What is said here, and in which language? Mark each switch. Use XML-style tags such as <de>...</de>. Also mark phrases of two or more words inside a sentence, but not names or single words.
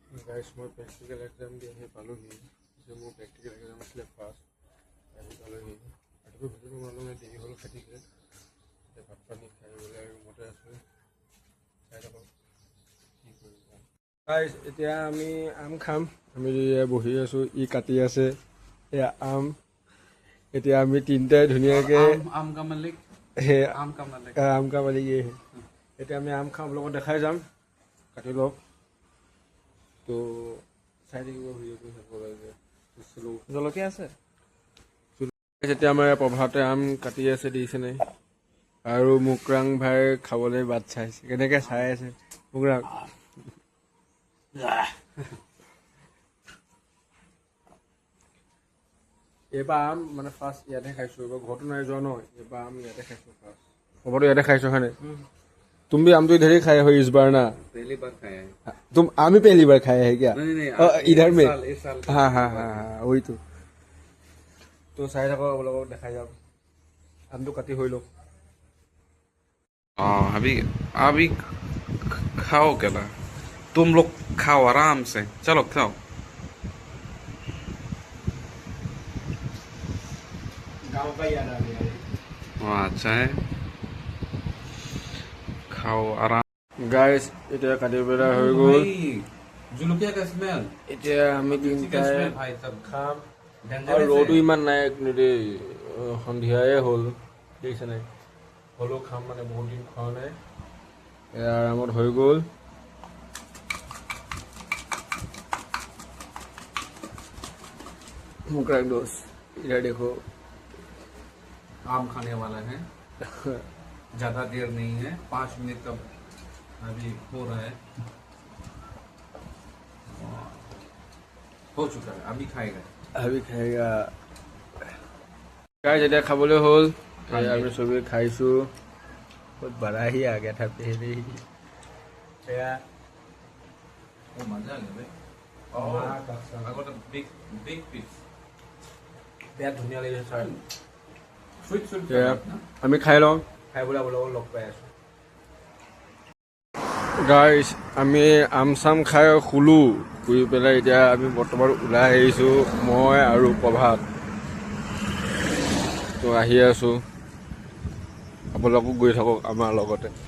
<as>গাইছ মই</as> <en>practical exam</en> <as>দি আহি পালোহি যে মোৰ</as> <en>practical exam</en> <as>আছিলে ফাৰ্ষ্ট আহি পালোহি ৰাতিপুৱা ভিডিঅ'টো বনাবলৈ দেৰি হ'ল খাটিকে এতিয়া ভাত পানী খাই পেলাই ৰুমতে আছোঁ চাই থাকক কি কৰিব গাইছ এতিয়া আমি আম খাম আমি বহি আছোঁ ই কাটি আছে এয়া আম এতিয়া আমি তিনিটাই ধুনীয়াকৈ</as> <hi>आम का मलिक आम का मलिक आम का मालिक</hi> <as>এতিয়া আমি আম খাম লগত দেখাই যাম কাটি লওক তো চাই থাকিব ভিডিঅ'টো চাব লাগে জলকীয়া আছে এতিয়া আমাৰ প্ৰভাতে আম কাটি আছে দিছেনে আৰু মুকৰাং ভাই খাবলৈ বাট চাইছে কেনেকৈ চাই আছে মুকৰাং এইবাৰ আম মানে ফাৰ্ষ্ট ইয়াতে খাইছোঁ এইবাৰ ঘৰতো নাই যোৱা ন এইবাৰ আম ইয়াতে খাইছোঁ ফাৰ্ষ্ট প্ৰভাতো ইয়াতে খাইছোঁ হয় নাই</as> <hi>तुम भी आम तो इधर ही खाए हो इस बार ना पहली बार खाया है तुम आम ही पहली बार खाए हैं क्या नहीं इधर में इस साल हाँ हाँ हाँ हाँ वही तो</hi> <as>চাই থাকো লগক দেখাই যাম আমটো কাটি হৈ লওক</as> <hi>अभी अभी खाओ क्या तुम लोग खाओ आराम से चलो खाओ गांव का याद आ गया अच्छा है खाओ आराम</hi> <as>গাইছ এতিয়া কাটি পেলাই হৈ গ'ল</as> <hi>जुलुकिया का स्मेल</hi> <as>এতিয়া আমি তিনিটাই</as> <hi>भाई सब</hi> <as>খাম আৰু ৰ'দো ইমান নাই কিন্তু দেই সন্ধিয়াই হ'ল দেখিছে নাই হ'লেও খাম মানে বহুত দিন খোৱা নাই এয়া আৰামত হৈ গ'ল</as> <hi>मुकरांग दोस्त इधर देखो आम खाने वाला है ज्यादा देर नहीं है 5 मिनट का अभी हो रहा है हो चुका है अभी खाएगा अभी खाएगा गाइस</hi> <as>এতিয়া খাবলৈ হ'ল আমি সবে খাইছো</as> <hi>बहुत बड़ा ही आ गया था पहले ही या वो मजा आ गया भाई</hi> <en>I got a big piece</en> <as>বেয়া ধুনীয়া লাগিছে চাই sweet আমি খাই লওঁ খাই বোলে আপোনালোকক লগ পাই আছোঁ গাইছ আমি আম চাম খাই শুলোঁ শুই পেলাই এতিয়া আমি বৰ্তমান ওলাই আহিছোঁ মই আৰু প্ৰভাত তো আহি আছোঁ আপোনালোকো গৈ থাকক আমাৰ লগতে</as>